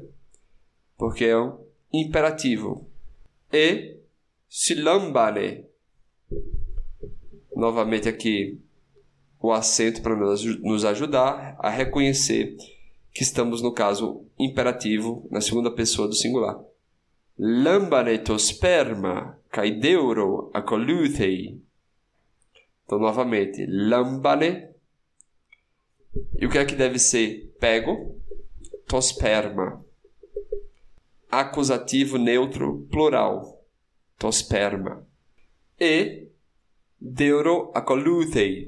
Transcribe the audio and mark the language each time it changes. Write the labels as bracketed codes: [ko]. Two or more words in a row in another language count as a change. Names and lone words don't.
[pt] Porque é um imperativo. E silambane. Novamente aqui o acento para nos ajudar a reconhecer que estamos no caso imperativo na segunda pessoa do singular. [el] λάμβανε τὸ σπέρμα καὶ δεῦρο ἀκολούθει. [pt] Então, novamente, lambane. E o que é que deve ser pego? [el] τὸ σπέρμα. [pt] Acusativo neutro plural. [el] τὸ σπέρμα. E δεῦρο ἀκολούθει.